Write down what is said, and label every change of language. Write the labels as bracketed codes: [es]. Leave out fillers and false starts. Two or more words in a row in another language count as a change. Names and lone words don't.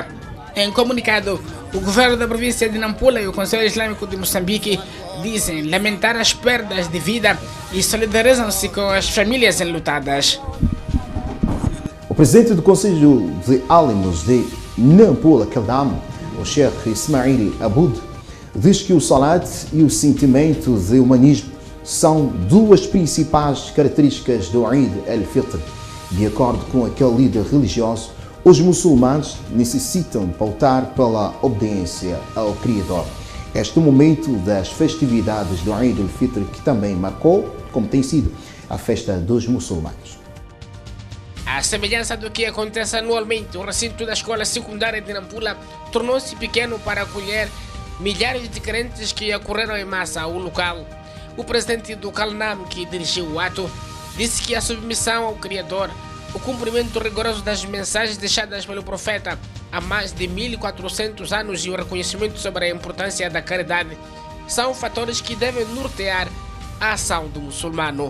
[pt] Em comunicado, o governo da província de Nampula e o Conselho Islâmico de Moçambique dizem lamentar as perdas de vida e solidarizam-se com as famílias enlutadas. O presidente do Conselho de Álimos de Nampula, Keldam, o Sheikh Ismail Aboud, diz que o salat e o sentimento de humanismo são duas principais características do Eid al-Fitr. De acordo com aquele líder religioso, os muçulmanos necessitam pautar pela obediência ao Criador. Este momento das festividades do Eid al-Fitr que também marcou, como tem sido, a festa dos muçulmanos. À semelhança do que acontece anualmente, o recinto da escola secundária de Nampula tornou-se pequeno para acolher milhares de crentes que acorreram em massa ao local. O presidente do Calnam, que dirigiu o ato, disse que a submissão ao Criador, o cumprimento rigoroso das mensagens deixadas pelo profeta há mais de 1400 anos e o reconhecimento sobre a importância da caridade são fatores que devem nortear a ação do muçulmano.